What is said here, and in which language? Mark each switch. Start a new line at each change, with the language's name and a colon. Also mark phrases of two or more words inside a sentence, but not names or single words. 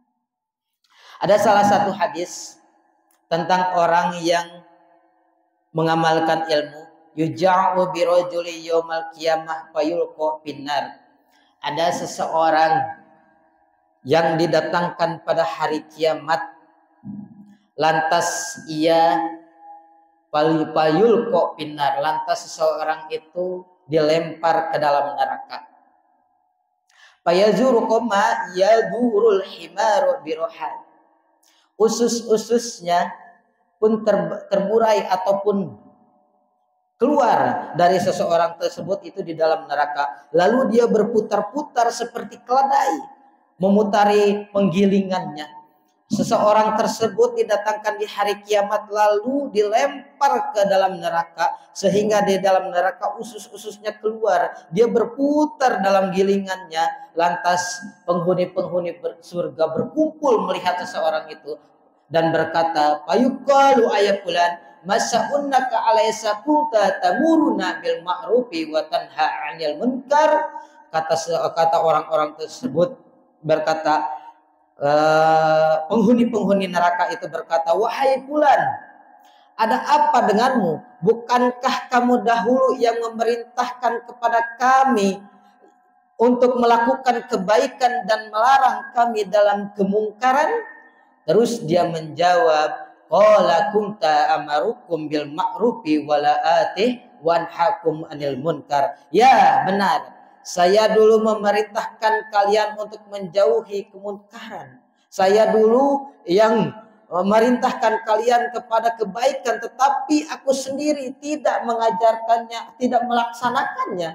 Indonesian: Ada salah satu hadis tentang orang yang mengamalkan ilmu,
Arabic: يجاء بالرجل يوم القيامة فيلقى في النار.
Indonesian: Ada seseorang yang didatangkan pada hari kiamat, lantas ia
Arabic: فيلقى في النار,
Indonesian: lantas seseorang itu dilempar ke dalam neraka.
Arabic: فيدور كما يدور الحمار برحاه.
Indonesian: Usus-ususnya pun terburai ataupun keluar dari seseorang tersebut itu di dalam neraka. Lalu dia berputar-putar seperti keledai memutari penggilingannya. Seseorang tersebut didatangkan di hari kiamat lalu dilempar ke dalam neraka sehingga di dalam neraka usus-ususnya keluar. Dia berputar dalam gilingannya. Lantas penghuni-penghuni surga berkumpul melihat seseorang itu dan berkata,
Arabic: "فيقال أي فلان ما شأنك أليس كنت تأمرنا بالمعروف وتنهى عن المنكر."
Indonesian: Kata orang-orang tersebut berkata, penghuni-penghuni neraka itu berkata, "Wahai fulan, ada apa denganmu? Bukankah kamu dahulu yang memerintahkan kepada kami untuk melakukan kebaikan dan melarang kami dalam kemungkaran?" Terus dia menjawab,
Arabic: "قال كنت آمركم بالمعروف ولا آتيه وأنهاكم عن المنكر."
Indonesian: Ya, benar. Saya dulu memerintahkan kalian untuk menjauhi kemunkaran. Saya dulu yang memerintahkan kalian kepada kebaikan, tetapi aku sendiri tidak mengajarkannya, tidak melaksanakannya.